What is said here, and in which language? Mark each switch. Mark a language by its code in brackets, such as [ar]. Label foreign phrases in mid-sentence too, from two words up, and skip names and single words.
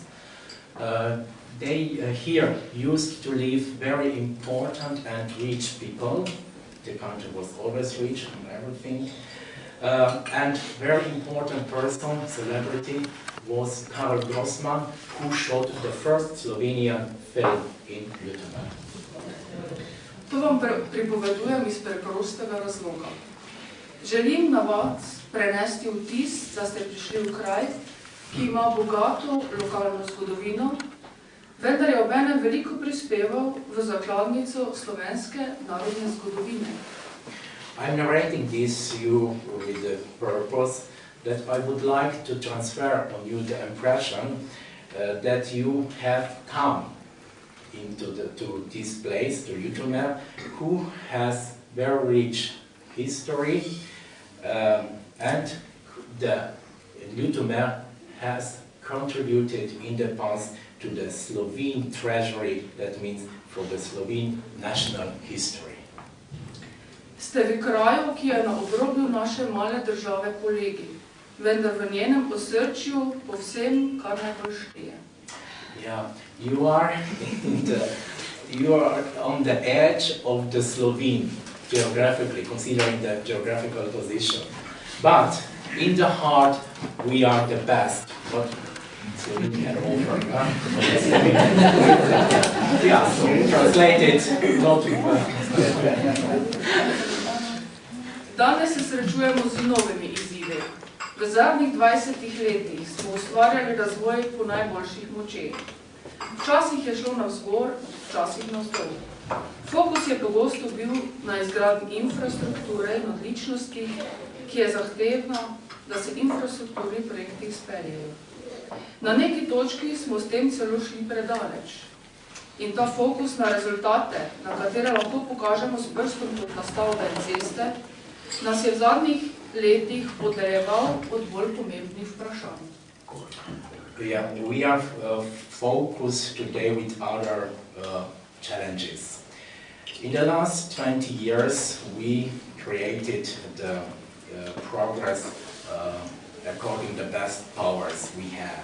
[en] They here used to live very important and rich people. The country was always rich and everything. And very important person, celebrity, was Karl Grossman, who shot the first Slovenian film in Ljutomer. [sl] To vam pripovedujem iz preprostega razloga. Želim na vas prenesti vtis, da ste prišli v kraj, ki ima bogato lokalno zgodovino, vendar je obenem veliko prispeval v zakladnico slovenske narodne zgodovine. [en] I'm narrating this to you with the purpose that I would like to transfer on you the impression that you have come to this place, to Ljutomer, who has very rich history, and the Ljutomer has contributed in the past to the Slovene treasury, that means for the Slovene national history. [sl] Ste v kraju, ki je na obrobju naše male države Polegi, vendar v njenem osrčju povsem kar najbolj šteje. [en] Yeah, you are on the edge of the Slovene geographically, considering the geographical position. But in the heart, we are the best. What Slovene can offer. Yeah, so translated, not [sl] Danes se srečujemo z novimi izzivi. V zadnjih 20 letih smo ustvarjali razvoj po najboljših močeh. Včasih je šlo navzgor, včasih navzdol. Fokus je pogosto bil na izgradnji infrastrukture in odličnosti, ki je zahtevna, da se infrastrukturni projekti izpeljejo. Na neki točki smo s tem celo šli predaleč. In ta fokus na rezultate, na katere lahko pokažemo s prstom kot nastavbe ceste, nas je v zadnjih letih oddajeval od bolj pomembnih vprašanj. [en] Yeah, we are focused today with other challenges. In the last 20 years, we created the progress according to the best powers we had.